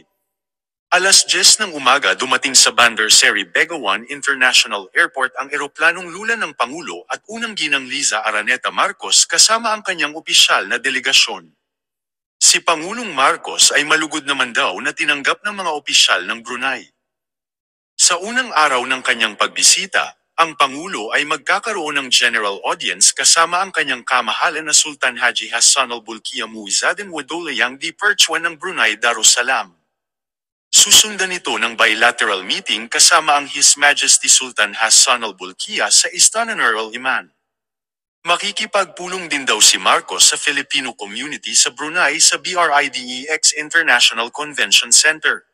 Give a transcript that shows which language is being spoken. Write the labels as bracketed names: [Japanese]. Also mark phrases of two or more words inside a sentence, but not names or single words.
[Filipino] Alas 10 ng umaga dumating sa Bandar Seri Begawan International Airport ang eroplanong lula ng Pangulo at unang ginang Liza Araneta Marcos kasama ang kanyang opisyal na delegasyon. Si Pangulong Marcos ay malugod naman daw na tinanggap ng mga opisyal ng Brunei. Sa unang araw ng kanyang pagbisita, ang Pangulo ay magkakaroon ng [English] general audience [Filipino] kasama ang kanyang kamahalan na Sultan Haji Hassan al-Bolkiah Muizzuddin Waduhala di Perchuan ng Brunei Darussalam. Susundan ito ng [English] bilateral meeting [Filipino] kasama ang [English] His Majesty [Filipino] Sultan Hassan al-Bolkiah sa Istana Nurul Iman. Makikipagpulong din daw si Marcos sa [English] Filipino community [Filipino] sa Brunei sa BRIDEX International Convention Center.